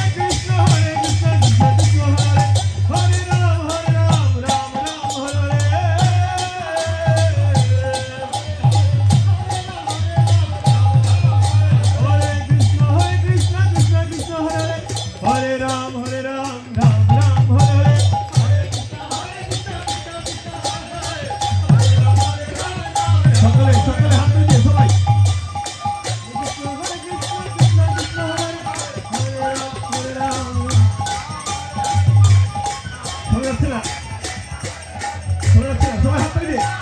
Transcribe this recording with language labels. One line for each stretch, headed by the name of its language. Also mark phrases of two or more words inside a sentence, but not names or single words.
Sanskrit: Hare Krishna, Krishna Krishna, Hare Ram, Ram Ram, Hare Krishna, Krishna Krishna, Hare Ram, Ram Ram, Hare Hare.
Bangla: সকলে সকলে হাত দিয়ে সবাই সবাই হাত দিয়ে